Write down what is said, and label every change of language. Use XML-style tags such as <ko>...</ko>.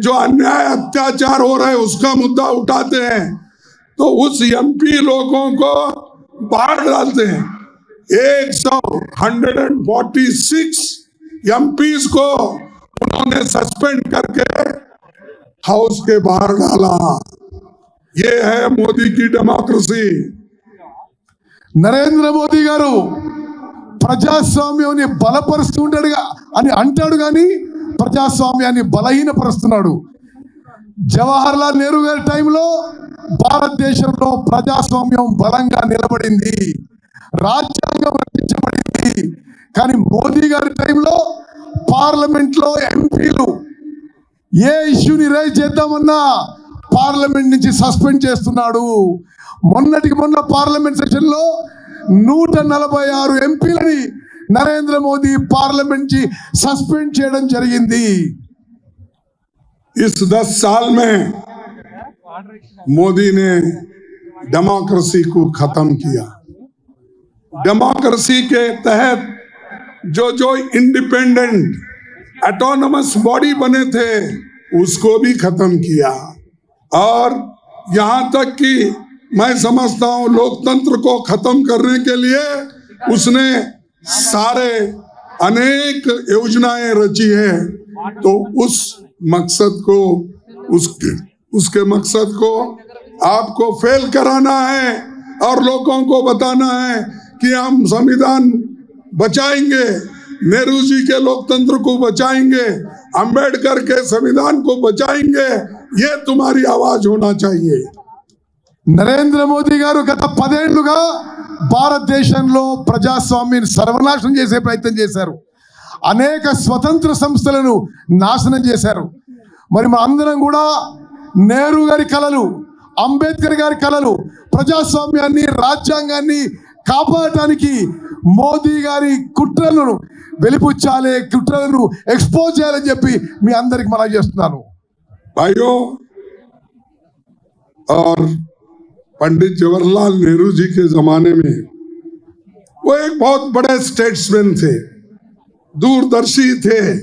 <hi>जो अन्याय अत्याचार हो रहे उसका मुद्दा उठाते हैं तो उस एमपी लोगों को बाहर डालते हैं। 146 एमपीज को उन्होंने सस्पेंड करके हाउस के बाहर डाला। ये है मोदी की डेमोक्रेसी।</hi> <te>నరేంద్ర మోదీ గారు ప్రజాస్వామ్యాన్ని బలపరుస్తుంటాడు అని అంటాడు కానీ ప్రజాస్వామ్యాన్ని బలహీనపరుస్తున్నాడు. జవహర్ లాల్ నెహ్రూ గారి టైంలో భారతదేశంలో ప్రజాస్వామ్యం బలంగా నిలబడింది, రాజ్యాంగం రచించబడింది. కానీ మోదీ గారి టైంలో పార్లమెంట్లో ఎంపీలు ఏ ఇష్యూని రైజ్ చేద్దామన్నా పార్లమెంట్ నుంచి సస్పెండ్ చేస్తున్నాడు. మొన్నటికి మొన్న పార్లమెంట్ సెషన్ లో 146 ఎంపీలని నరేంద్ర మోదీ పార్లమెంట్ నుంచి సస్పెండ్ చేయడం జరిగింది.</te> <hi>इस 10 साल में मोदी ने डेमोक्रेसी को खत्म किया। डेमोक्रेसी के तहत जो इंडिपेंडेंट ऑटोनमस बॉडी बने थे उसको भी खत्म किया। और यहाँ तक कि मैं समझता हूँ लोकतंत्र को खत्म करने के लिए उसने सारे अनेक योजनाएं रची है। तो उस मकसद को उसके मकसद को आपको फेल कराना है और लोगों को बताना है कि हम संविधान बचाएंगे, नेहरू जी के लोकतंत्र को बचाएंगे, अंबेडकर के संविधान को बचाएंगे। ये तुम्हारी आवाज होना चाहिए।</hi> <te>నరేంద్ర మోదీ గారు గత 10 ఏళ్లుగా భారతదేశంలో ప్రజాస్వామ్యాన్ని సర్వనాశనం చేసే ప్రయత్నం చేశారు. అనేక స్వతంత్ర సంస్థలను నాశనం చేశారు. మరి మన అందరం కూడా నెహ్రూ గారి కలలు, అంబేద్కర్ గారి కలలు, ప్రజాస్వామ్యాన్ని, రాజ్యాంగాన్ని కాపాడటానికి మోదీ గారి కుట్రలను వెలిపుచ్చాలి, కుట్రలను ఎక్స్పోజ్ చేయాలని చెప్పి మీ అందరికి మనవి చేస్తున్నాను.</te> <hi>भाइयों, और पंडित जवाहरलाल नेहरू जी के जमाने में वो एक बहुत बड़े स्टेट्समैन थे, दूरदर्शी थे।</hi>